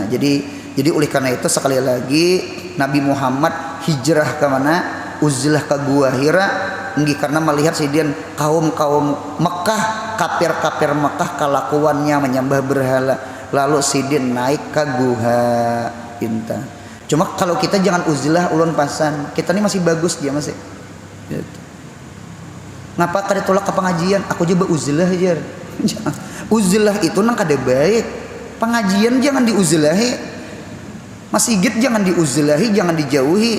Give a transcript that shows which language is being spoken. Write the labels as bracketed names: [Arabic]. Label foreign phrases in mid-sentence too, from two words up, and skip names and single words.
[Indonesian] Jadi oleh karena itu sekali lagi Nabi Muhammad hijrah ke mana? [Banjar] Uzlah ke Gua Hira, karena melihat sidian kaum Mekah, kafir Mekah kelakuannya menyembah berhala. Lalu sidin naik ke Gua Inta. Cuma kalau kita jangan uzlah ulun pasan, kita ini masih bagus dia masih. [Indonesian] Gitu. [Banjar] Ngapa kada tolak ke pengajian? [Indonesian] Aku coba uzlah aja. [Banjar] Uzlah itu nang kada baik. Pengajian jangan diuzlahi. [Indonesian] Masjid jangan diuzlahi, jangan dijauhi.